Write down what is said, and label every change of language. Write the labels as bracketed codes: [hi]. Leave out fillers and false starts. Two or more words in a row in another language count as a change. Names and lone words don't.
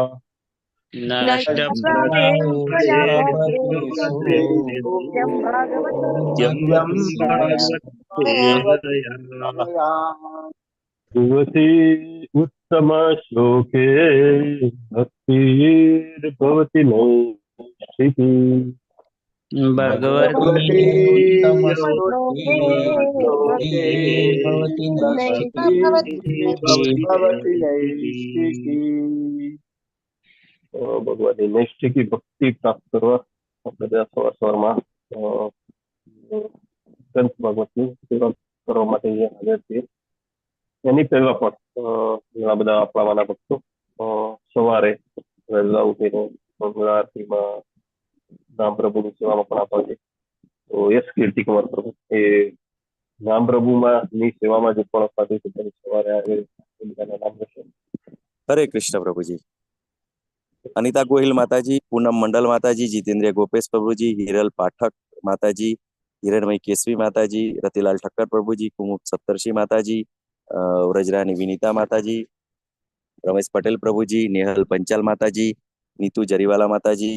[sa] युवती उत्तम श्लोके भक्तिर्भवति नैष्ठिकी. भगवती भगवती उत्तमश्लोके श्लोके भवति भक्ति नैष्ठिकी भवति नैष्ठिकी। [gu] ભગવાનની નૈષ્ઠિકી ભક્તિ પ્રાપ્ત કરવા આપણે ત્યાં સવાર સવારમાં ગ્રંથ ભાગવતની સેવા કરવા માટે અહીંયા હાજર છીએ. એની પહેલા પણ ઘણા બધા આપણામાંના ભક્તો સવારે વહેલા ઉઠીને મંગળા આરતીમાં નામ પ્રભુની સેવામાં પણ આપવા છે. તો યસ કીર્તિકુમાર પ્રભુ એ નામ પ્રભુમાં ની સેવામાં જે પણ અપાતી છે તેની સવારે આવે એ બધાના નામ રહેશે. [hi] हरे कृष्ण प्रभु जी। अनिता गोहिल माता जी, पूनम मंडल माता जी, जितेंद्र गोपेश प्रभु जी, हिरल पाठक माता जी, हिरणमयी केसवी माता जी, रतिलाल ठक्कर प्रभु जी, कुमुद सप्तर्षि माता जी, व्रजरानी विनीता माता जी, रमेश पटेल प्रभु जी, नेहल पंचाल माता जी, नीतू जरीवाला माता जी,